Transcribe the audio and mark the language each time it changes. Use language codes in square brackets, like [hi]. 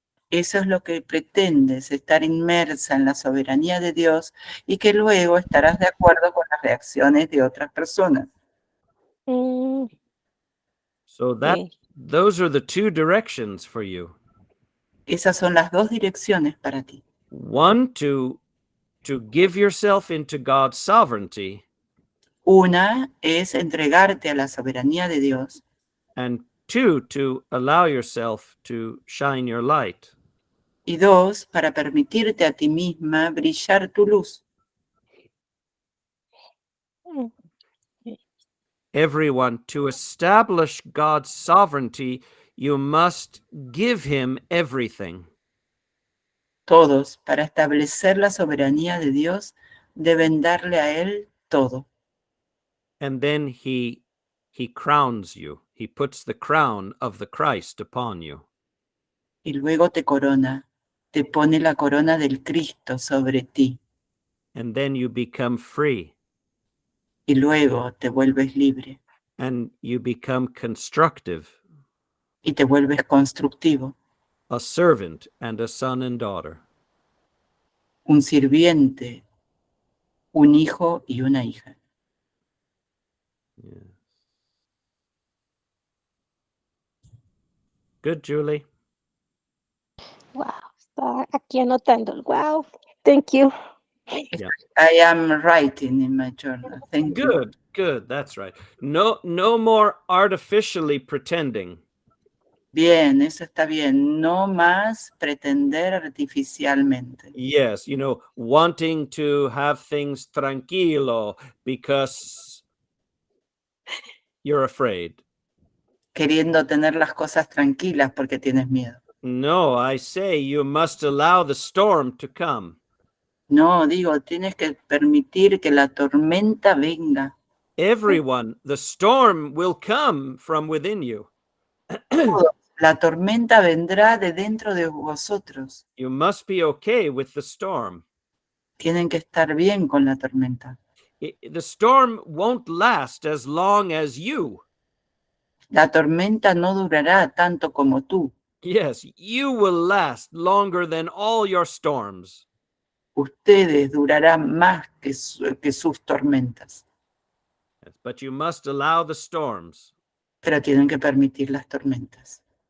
[es] Eso es lo que pretendes, estar inmersa en la soberanía de Dios y que luego estarás de acuerdo con las reacciones de otras personas. Mm, [en] So those are the two directions for you. [es] Esas son las dos direcciones para ti. [en] One, to give yourself into God's sovereignty. [es] Una es entregarte a la soberanía de Dios. [en] And two, to allow yourself to shine your light. [es] Y dos, para permitirte a ti misma brillar tu luz. [en] Everyone, to establish God's sovereignty, you must give him everything. [es] Todos, para establecer la soberanía de Dios, deben darle a Él todo. [en] And then he crowns you. He puts the crown of the Christ upon you. [es] Y luego te corona, te pone la corona del Cristo sobre ti. [en] And then you become free. [es] Y luego te vuelves libre. [en] And you become constructive. [es] Y te vuelves constructivo. [en] A servant and a son and daughter. [es] Un sirviente, un hijo y una hija. Yeah. [en] Good, Julie. [es] wow, está aquí anotando. Wow, [en] thank you. Yeah. I am writing in my journal. Thank you. Good. That's right. No more artificially pretending. [es] Bien, eso está bien. No más pretender artificialmente. [en] Yes, wanting to have things tranquilo because you're afraid. [es] Queriendo tener las cosas tranquilas porque tienes miedo. [en] No, I say you must allow the storm to come. [es] No, digo, tienes que permitir que la tormenta venga. [en] Everyone, the storm will come from within you. [es] La tormenta vendrá de dentro de vosotros. [en] You must be okay with the storm. [es] Tienen que estar bien con la tormenta. [en] The storm won't last as long as you. [es] La tormenta no durará tanto como tú. [en] Yes, you will last longer than all your storms. [es] Ustedes durarán más que sus tormentas. [en] Yes, but you must allow the storms. [es] Pero tienen que permitir las tormentas.